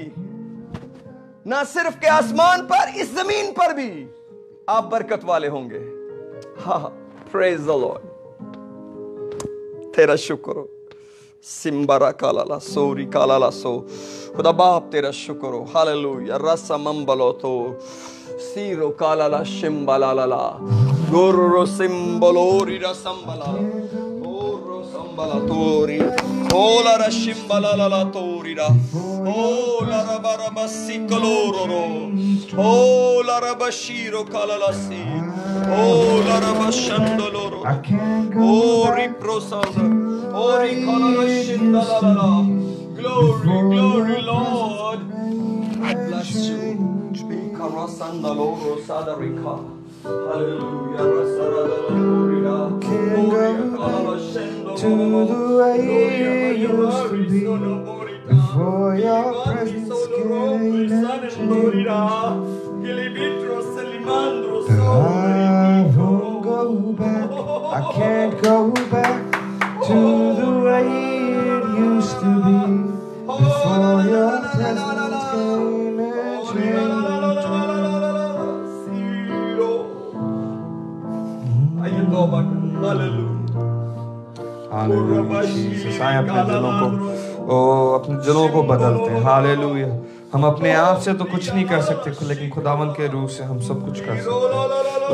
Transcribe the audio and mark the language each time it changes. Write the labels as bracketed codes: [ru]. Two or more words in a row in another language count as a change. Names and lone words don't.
[ur] نہ صرف کہ آسمان پر, اس زمین پر بھی آپ برکت والے ہوں گے. [en] ہاں, praise the Lord. [ur] تیرا شکر ہو سمبرا کالالا سوری کالالا سو. خدا باپ تیرا شکر ہو. ہاللویا. رسا ممبلو تو سیرو کالالا شمبلالا گورو سمبلوری رسمبلا گورو سمبلا توری اولا رشمبلالا توری را اولا ربربا سیکلورو اولا ربشیرو کالالا سی اولا ربشندلورو اوری پروساندر اوری کالالا شندلالا. [en] Glory Lord, I bless you. Karasandaloro sadarika. Hallelujah. Rasaradalorira. To the way it used to be before your presence came into. I won't go back, I can't go back to the way it used to be before your presence came into. [ur] آئیں اپنے دلوں کو بدلتے ہیں. ہاللویا. ہم اپنے آپ سے تو کچھ نہیں کر سکتے, لیکن خداوند کے روح سے ہم سب کچھ کر سکتے ہیں.